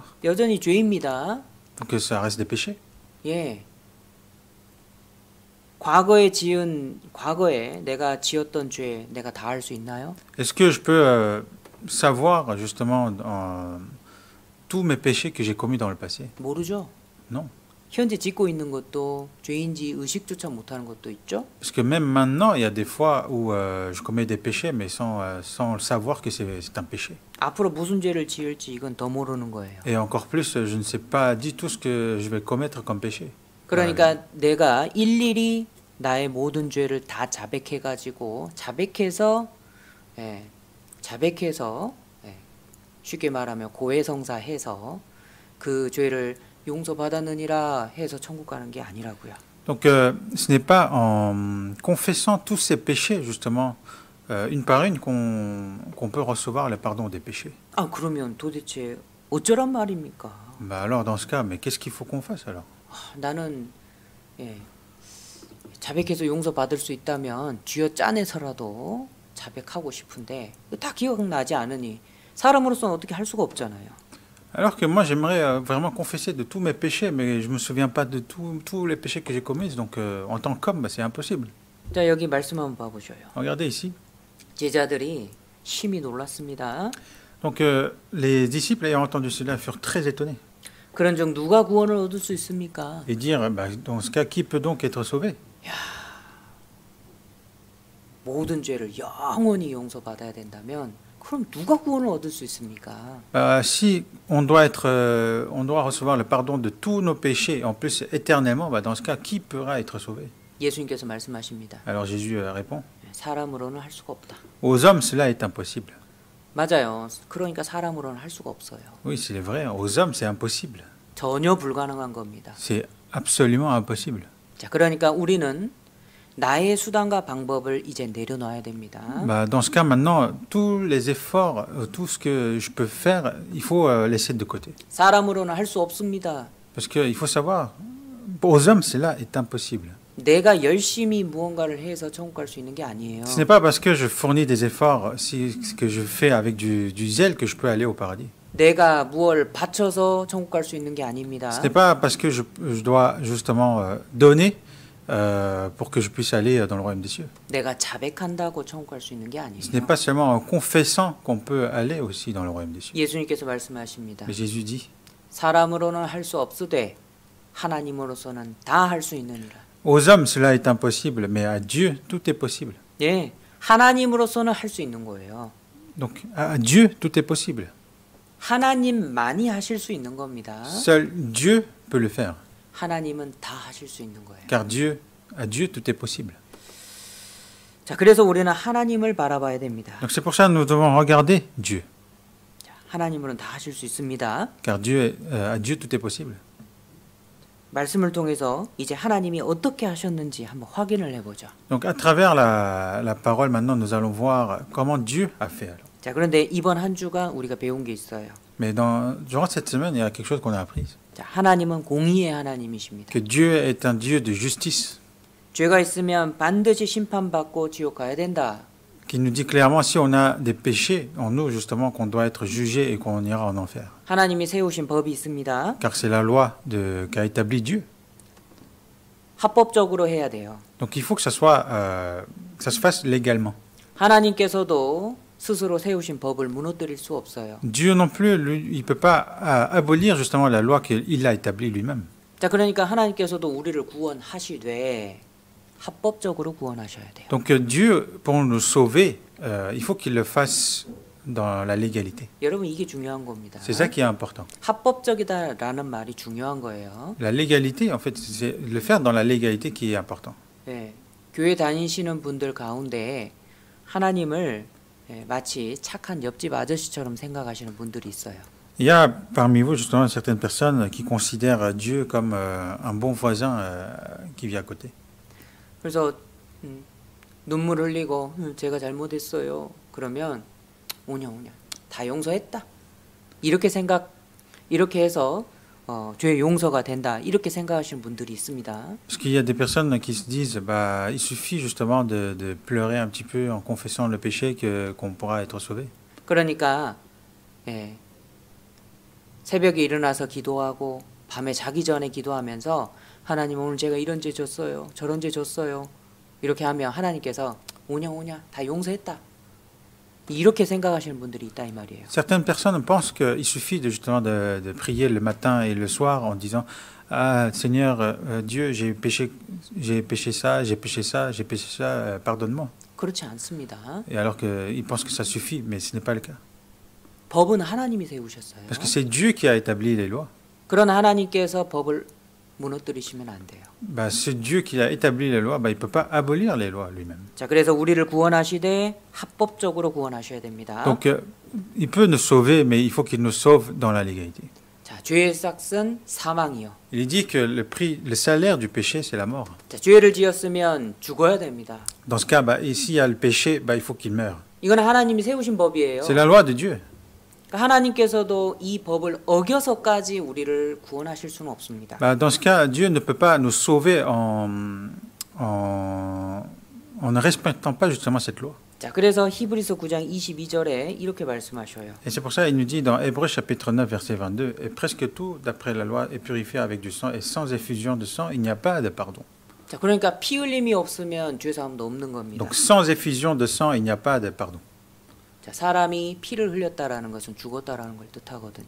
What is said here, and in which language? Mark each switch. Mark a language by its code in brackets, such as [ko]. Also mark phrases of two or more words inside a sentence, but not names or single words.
[ko] 여전히 죄입니다. [fr] Donc ça reste des péchés. [ko] 예. 과거에 내가 지었던 죄 내가 다 할 수 있나요? [fr] Est-ce que je peux savoir justement tous mes péchés que j'ai commis dans le passé? [ko] 모르죠. [fr] Non. [ko] 현재 짓고 있는 것도 죄인지 의식조차 못하는 것도 있죠. [fr] Parce que même maintenant, il y a des fois où je commets des péchés, mais sans le savoir que c'est un péché. [ko] 앞으로 무슨 죄를 지을지 이건 더 모르는 거예요. [fr] Et encore plus, je ne sais pas du tout ce que je vais commettre comme péché. [ko] 그러니까 내가 일일이 나의 모든 죄를 다 자백해가지고 자백해서 쉽게 말하면 고해성사해서 그 죄를 용서받았느니라 해서 천국 가는 게 아니라고요. [fr] Donc ce n'est pas en confessant tous ces péchés, justement, une par une, qu'on peut recevoir le pardon des péchés. [ko] 아, 그러면 도대체 어쩌란 말입니까? [fr] Bah alors, dans ce cas, mais qu'est-ce qu'il faut qu'on fasse alors? [ko] 나는 자백해서 용서받을 수 있다면 쥐어 짜내서라도 자백하고 싶은데 다 기억나지 않으니 사람으로서는 어떻게 할 수가 없잖아요. [fr] Alors que moi, j'aimerais vraiment confesser de tous mes péchés, mais je ne me souviens pas de tous les péchés que j'ai commis, donc en tant qu'homme, bah, c'est impossible. [ko] 자, 여기 말씀 한번 봐보셔요. [fr] Regardez ici. [ko] 제자들이 심히 놀랐습니다. [fr] Donc les disciples ayant entendu cela furent très étonnés. [ko] 그런즉 누가 구원을 얻을 수 있습니까? [fr] Et dire, bah, dans ce cas, qui peut donc être sauvé? [ko] 모든 죄를 영원히 용서받아야 된다면 그럼 누가 구원을 얻을 수 있습니까? [fr] Si on doit recevoir le pardon de tous nos péchés, en plus éternellement, bah, dans ce cas, qui pourra être sauvé? [ko] 예수님께서 말씀하십니다. [fr] Alors Jésus répond, [ko] 사람으로는 할 수가 없다. [fr] aux hommes, cela est impossible. [ko] 맞아요. 그러니까 사람으로는 할 수가 없어요. [fr] Oui, c'est vrai, aux hommes, c'est impossible. [ko] 전혀 불가능한 겁니다. [fr] C'est absolument impossible. [ko] 자, 그러니까 우리는 나의 수단과 방법을 이제 내려놔야 됩니다. [fr] Bah, dans ce cas, maintenant, tous les efforts, tout ce que je peux faire, il faut laisser de côté. [ko] 사람으로는 할 수 없습니다. [fr] Parce qu'il faut savoir, aux hommes, cela est impossible. [ko] 내가 열심히 무언가를 해서 천국 갈 수 있는 게 아니에요. [fr] Ce n'est pas parce que je fournis des efforts, que je fais avec du zèle, que je peux aller au paradis. [ko] 내가 무엇을 바쳐서 천국 갈 수 있는 게 아닙니다. [fr] Ce n'est pas parce que je dois justement donner pour que je puisse aller dans le royaume des cieux. [ko] 내가 자백한다고 천국 갈 수 있는 게 아니에요. [fr] Ce n'est pas seulement en confessant qu'on peut aller aussi dans le royaume des cieux. [ko] 예수님께서 말씀하십니다. [fr] Mais Jésus dit, [ko] 사람으로는 할 수 없으되 하나님으로서는 다 할 수 있느니라. [fr] aux hommes cela est impossible, mais à Dieu tout est possible. [ko] 예, 하나님으로서는 할 수 있는 거예요. [fr] Donc à Dieu tout est possible. [ko] 하나님만이 하실 수 있는 겁니다. [fr] Seul Dieu peut le faire. [ko] 하나님은 다 하실 수 있는 거예요. [fr] Car à Dieu, tout est possible. [ko] 자, 그래서 우리는 하나님을 바라봐야 됩니다. [fr] Donc c'est pour ça que nous devons regarder Dieu. [ko] 자, 하나님은 다 하실 수 있습니다. [fr] Car à Dieu, tout est possible. [ko] 말씀을 통해서 이제 하나님이 어떻게 하셨는지 한번 확인을 해보죠. [fr] Donc à travers la parole, maintenant, nous allons voir comment Dieu a fait. Alors. [ko] 자, 그런데 이번 한 주가 우리가 배운 게 있어요. [fr] Mais durant cette semaine, il y a quelque chose qu'on a appris. [ko] 자, 하나님은 공의의 하나님이십니다. [fr] Que Dieu est un Dieu de justice. [ko] 죄가 있으면 반드시 심판받고 지옥 가야 된다. [fr] Qui nous dit clairement, si on a des péchés en nous, justement, qu'on doit être jugé et qu'on ira en enfer. [ko] 하나님이 세우신 법이 있습니다. [fr] Car c'est la loi qu'a établi Dieu. [ko] 합법적으로 해야 돼요. [fr] Donc il faut que ça se fasse légalement. [ko] 하나님께서도 스스로 세우신 법을 무너뜨릴 수 없어요. [fr] Dieu non plus, lui, il ne peut pas abolir justement la loi qu'il a établie lui-même. [ko] 자, 그러니까 하나님께서도 우리를 구원하시되 합법적으로 구원하셔야 돼요. [fr] Donc Dieu, pour nous sauver, il faut qu'il le fasse dans la légalité. [ko] 여러분, 이게 중요한 겁니다. [fr] C'est ça qui est important. [ko] 합법적이다라는 말이 중요한 거예요. [fr] La légalité, en fait, c'est le faire dans la légalité qui est important. [ko] 네, 교회 다니시는 분들 가운데 하나님을 마치 착한 옆집 아저씨처럼 생각하시는 분들이 있어요. [fr] Il y a parmi vous justement certaines personnes qui considèrent Dieu comme un bon voisin qui vit à côté. [ko] 그래서 눈물 흘리고 제가 잘못했어요. 그러면 오냐 다 용서했다. 이렇게 해서 죄 용서가 된다. 이렇게 생각하시는 분들이 있습니다. [fr] Parce qu'il y a des personnes qui se disent, bah, il suffit justement de pleurer un petit peu en confessant le péché qu'on pourra être sauvé. [ko] 그러니까 새벽에 일어나서 기도하고 밤에 자기 전에 기도하면서 하나님 오늘 제가 이런 죄 졌어요. 저런 죄 졌어요. 이렇게 하면 하나님께서 오냐 다 용서했다. 이렇게 생각하시는 분들이 있다 이 말이에요. [fr] Certaines personnes pensent qu'il suffit justement de prier le matin et le soir en disant ah Seigneur Dieu j'ai péché ça, pardonne-moi. [ko] 그렇지 않습니다. [fr] Et alors qu'ils pensent que ça suffit, mais ce n'est pas le cas. [ko] 법은 하나님이 세우셨어요. [fr] Parce que c'est Dieu qui a établi les lois. [ko] 그런 하나님께서 법을 무너뜨리시면 안 돼요. [fr] Bah, c'est Dieu qui a établi les lois, bah, il ne peut pas abolir les lois lui-même. [ko] 자, 그래서 우리를 구원하시되 합법적으로 구원하셔야 됩니다. [fr] Donc il peut nous sauver, mais il faut qu'il nous sauve dans la légalité. [ko] 자, 죄의 싹은 사망이요. [fr] Il dit que le salaire du péché, c'est la mort. [ko] 자, 죄를 지었으면 죽어야 됩니다. [fr] Dans ce cas, bah, ici il y a le péché, bah, il faut qu'il meure. [ko] 이건 하나님이 세우신 법이에요. [fr] C'est la loi de Dieu. [ko] 그러니까 하나님께서도 이 법을 어겨서까지 우리를 구원하실 수는 없습니다. [fr] Bah, dans ce cas, Dieu ne peut pas nous sauver en ne respectant pas justement cette loi. [ko] 자, 그래서 히브리서 9장 22절에 이렇게 말씀하셔요. [fr] Et c'est pour ça qu'il nous dit dans Hébreux chapitre 9 verset 22, et presque tout d'après la loi est purifié avec du sang, et sans effusion de sang, il n'y a pas de pardon. [ko] 자, 그러니까 피 흘림이 없으면 죄 사함도 없는 겁니다. [fr] Donc sans effusion de sang, il n'y a pas de pardon. [ko] 자, 사람이 피를 흘렸다라는 것은 죽었다라는 걸 뜻하거든요.